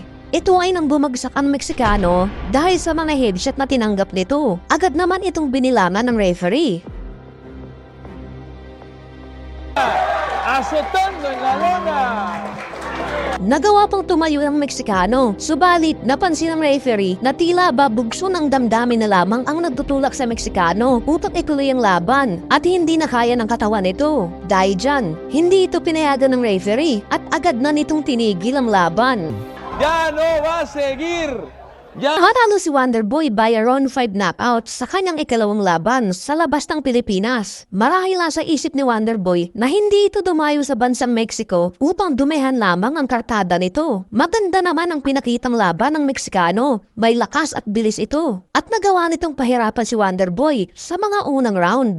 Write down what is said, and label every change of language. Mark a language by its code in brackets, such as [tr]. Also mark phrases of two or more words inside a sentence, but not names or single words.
[tl] Ito ay nang bumagsak ang Meksikano dahil sa mga headshot na tinanggap nito. Agad naman itong binilangan ng referee. [es] Azotando en la lona. [tl] Nagawa pang tumayo ng Meksikano, subalit napansin ng referee na tila ba bugso ng damdamin na lamang ang nagtutulak sa Meksikano upang ituloy ang laban at hindi na kaya ng katawan nito. Dahil dyan, hindi ito pinayagan ng referee at agad na nitong tinigil ang laban. [es] Ya no va a seguir. Ya. [tl] Natalo si Wonderboy [en] by a round 5 knockout [tl] sa kanyang ikalawang laban sa labas ng Pilipinas. Marahil sa isip ni Wonderboy na hindi ito dumayo sa bansang Mexico upang dumehan lamang ang kartada nito. Maganda naman ang pinakitang laban ng Meksikano. May lakas at bilis ito. At nagawa nitong pahirapan si Wonderboy sa mga unang round.